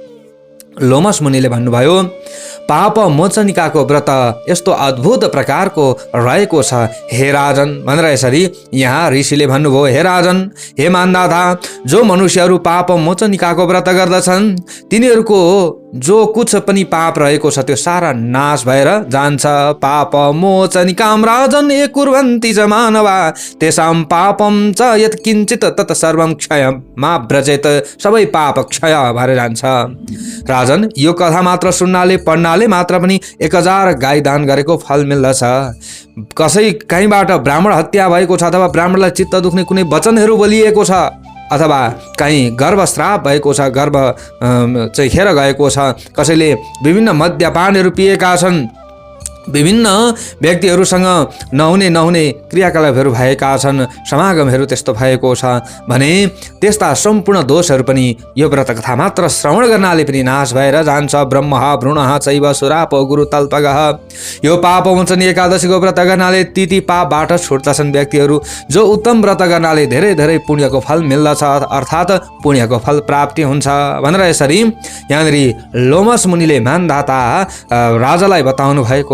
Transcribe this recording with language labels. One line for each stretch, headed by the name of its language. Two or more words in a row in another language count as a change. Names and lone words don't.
Nepali: लोमस मुनिले भन्नुभयो, पाप मोचनिकाको व्रत यस्तो अद्भुत प्रकारको रहेको छ हे राजन भनेर यसरी यहाँ ऋषिले भन्नुभयो। हे राजन, हे मान्दाता, जो मनुष्यहरू पाप मोचनिकाको व्रत गर्दछन् तिनीहरूको जो कुछ पनि पाप रहेको छ त्यो सारा नाश भएर जान्छ।
Sanskrit: पाप मोचनिकाम राजन ये कुर्वन्ति च मानवा तेषां पापम च यत् किञ्चित तत् सर्वं क्षयं मा व्रजेत।
Nepali: सबै पाप क्षय भएर जान्छ। राजन, यो कथा मात्र सुन्नाले पढ्नाले मात्र पनि 1000 गाई दान गरेको फल मिल्दछ। कसै कहीँबाट ब्राह्मण हत्या भएको छ अथवा ब्राह्मणलाई चित्त दुख्ने कुनै वचनहरू बोलिएको छ अथवा कहीँ गर्भश्राप भएको छ, गर्भ चाहिँ खेर गएको छ, कसैले विभिन्न मद्यपानहरू पिएका छन्, विभिन्न व्यक्तिहरूसँग नहुने क्रियाकलापहरू भएका छन्, समागमहरू त्यस्तो भएको छ भने त्यस्ता सम्पूर्ण दोषहरू पनि यो व्रत कथा मात्र श्रवण गर्नाले पनि नाश भएर जान्छ।
Sanskrit: ब्रह्म भ्रूण चैव सुराप गुरु तल्पगः।
Nepali: यो पाप मोचनी एकादशीको व्रत गर्नाले ती पापबाट छुट्दछन् व्यक्तिहरू। जो उत्तम व्रत गर्नाले धेरै पुण्यको फल मिल्दछ, अर्थात् पुण्यको फल प्राप्ति हुन्छ भनेर यसरी यहाँनिर लोमस मुनिले मानदाता राजालाई बताउनु भएको।